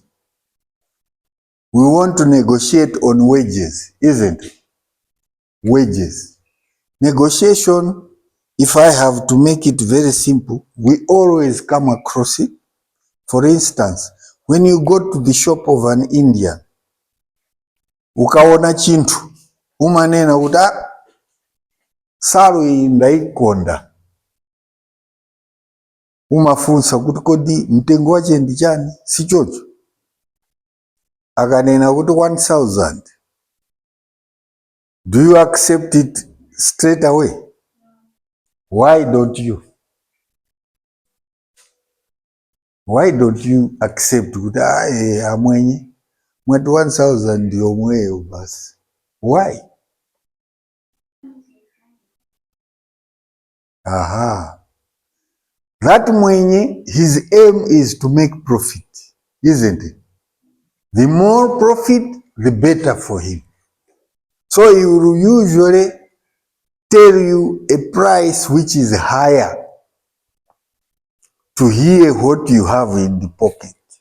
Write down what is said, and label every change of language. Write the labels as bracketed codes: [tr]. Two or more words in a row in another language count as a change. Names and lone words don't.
[en] We want to negotiate on wages, isn't it? Wages. Negotiation, if I have to make it very simple, we always come across it. For instance, when you go to the shop of an Indian, [ny] ukaona chintu, umanena uta saru ndaikonda. Umafunsa kuti kodi mtengo wache ndi chani? Si chocho. Akanena kuti 1,000. [en] Do you accept it straight away? Why don't you? Why don't you accept [ny] kuti amwenye mwetu 1,000 ndio mweyo basi? [en] Why? That mwenye, his aim is to make profit, isn't it? The more profit, the better for him. So he will usually tell you a price which is higher to hear what you have in the pocket.